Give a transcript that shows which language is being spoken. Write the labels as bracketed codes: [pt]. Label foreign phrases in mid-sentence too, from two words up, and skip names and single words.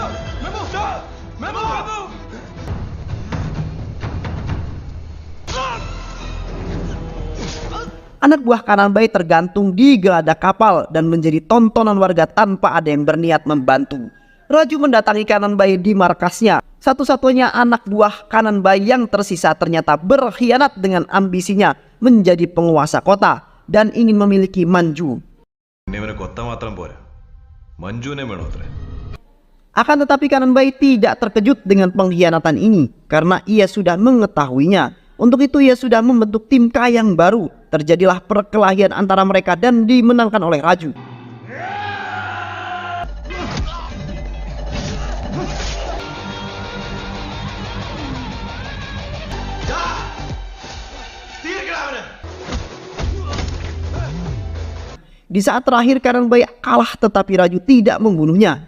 [id] Anak buah Kanan Bai tergantung di geladak kapal dan menjadi tontonan warga tanpa ada yang berniat membantu. Raju mendatangi Kanan Bai di markasnya. Satu-satunya anak buah Kanan Bai yang tersisa ternyata berkhianat dengan ambisinya menjadi penguasa kota dan ingin memiliki Manju. [ml] ഇവനെ കൊത്ത മാത്രം പോരാ, മഞ്ജുവിനെ വേണോ അത്രേ. [id] Akan tetapi Kanan Bai tidak terkejut dengan pengkhianatan ini karena ia sudah mengetahuinya. Untuk itu ia sudah membentuk tim K yang baru. Terjadilah perkelahian antara mereka dan dimenangkan oleh Raju. Di saat terakhir Kanan Bai kalah, tetapi Raju tidak membunuhnya.